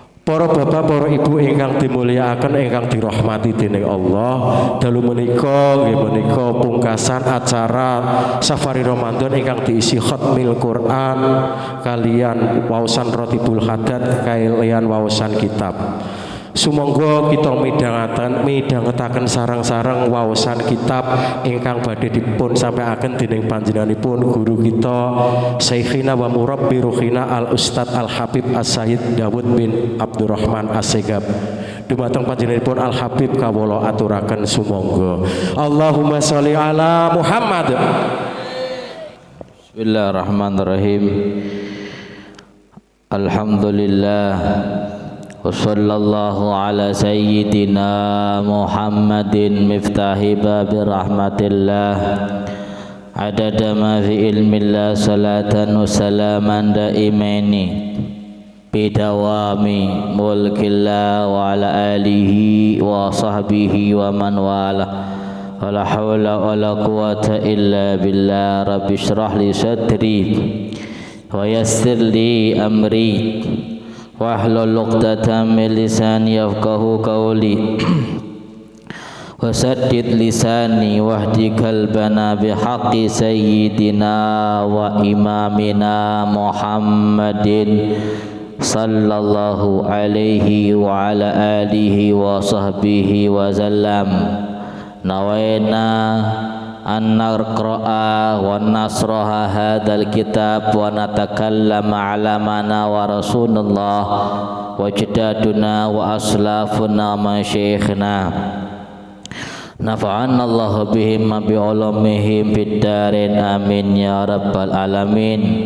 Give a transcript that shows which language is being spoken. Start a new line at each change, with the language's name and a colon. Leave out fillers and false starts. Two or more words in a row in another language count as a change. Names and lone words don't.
Javanese: Para bapak, para ibu ingkang dimulyakaken, ingkang dirahmati dening Allah, dalu menika nggih menika pungkasan acara Safari Ramadan ingkang diisi
Arabic: ختم القرآن
Javanese: kalian waosan Rotibul Haddad kalian waosan kitab. Sumangga kita midhangetaken sareng-sareng waosan kitab ingkang badhe dipun sampaiaken dening panjenenganipun guru kita
Arabic: شيخنا ومربي روحنا
Javanese: Al Ustad Al Habib As-Sayyid Dawud bin Abdurrahman As-Segab. Dumateng panjenenganipun Al Habib kawula aturaken sumangga.
Arabic: اللهم صل على محمد. Bismillahirrahmanirrahim. Alhamdulillah. وصلى الله على سيدنا محمد مفتاح باب رحمة الله عدد ما في علم الله صلاة وسلاما دائمين بدوام ملك الله وعلى آله وصحبه ومن والى ولا حول ولا قوة إلا بالله. رب اشرح لي صدري ويسر لي أمري واحلل عقدة من لساني يفقهوا قولي وسدد لساني واهد قلبنا بحق سيدنا وإمامنا محمد صلى الله عليه وعلى آله وصحبه وسلم. نوينا أن نقرأ ونشرح هذا الكتاب ونتكلم على معنى ورسول الله وجدودنا وأسلافنا ما شيخنا نفعنا الله بهم ما بعلومهم في الدارين آمين يا رب العالمين.